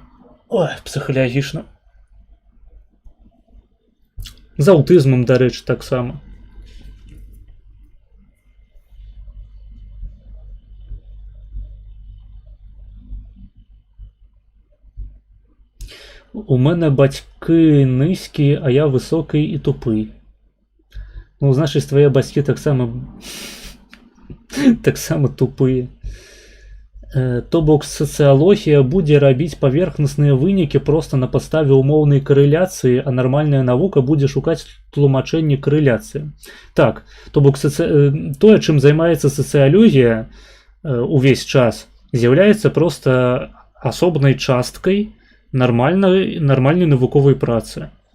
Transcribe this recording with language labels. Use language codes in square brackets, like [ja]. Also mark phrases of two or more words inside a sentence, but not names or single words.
[be] Ой, псіхалагічна. З аўтызмам, дарэчы, таксама. [uk] У мене бацьки низькі, а я високий і тупий. Ну, значить, твої батьки так само тупі. [be] То бок сацыялогія будзе рабіць паверхнасныя вынікі проста на падставе умоўнай карэляцыі, а нармальная навука будзе шукаць тлумачэнне карэляцыі. Так, то бок тое, чым займаецца сацыялогія увесь час, з'яўляецца проста асобнай часткай нармальнай навуковай працы.